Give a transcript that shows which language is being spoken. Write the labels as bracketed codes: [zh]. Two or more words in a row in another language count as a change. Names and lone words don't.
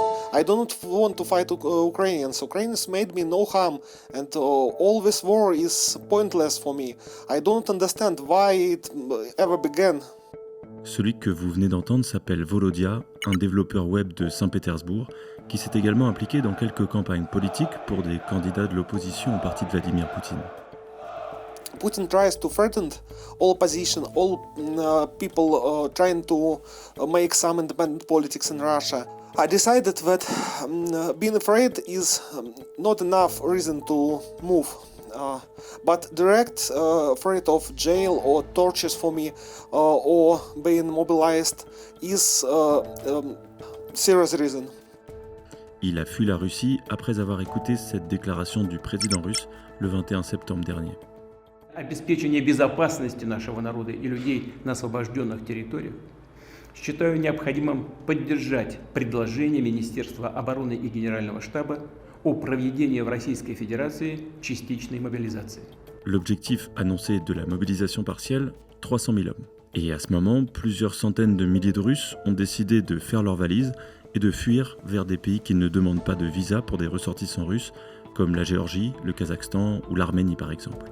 [en] I don't want to fight Ukrainians. Ukrainians made me no harm, and all this war is pointless for me. I don't understand why it ever began. [fr] Celui que vous venez d'entendre s'appelle Volodya, un développeur web de Saint-Pétersbourg, qui s'est également impliqué dans quelques campagnes politiques pour des candidats de l'opposition au parti de Vladimir Poutine. [en] Putin tries to threaten all opposition, all people trying to make some independent politics in Russia. I decided that being afraid is not enough reason to move. But direct threat of jail or tortures for me or being mobilized is serious reason. [fr] Il a fui la Russie après avoir écouté cette déclaration du président russe le 21 septembre dernier. [ru] Обеспечение безопасности нашего народа и людей на освобожденных территориях считаю необходимым поддержать предложение Министерства обороны и Генерального штаба о проведении в Российской Fédération частичной мобилизации. [fr] L'objectif annoncé de la mobilisation partielle, 300 000 hommes. Et à ce moment, plusieurs centaines de milliers de Russes ont décidé de faire leurs valises et de fuir vers des pays qui ne demandent pas de visa pour des ressortissants russes, comme la Géorgie, le Kazakhstan ou l'Arménie par exemple.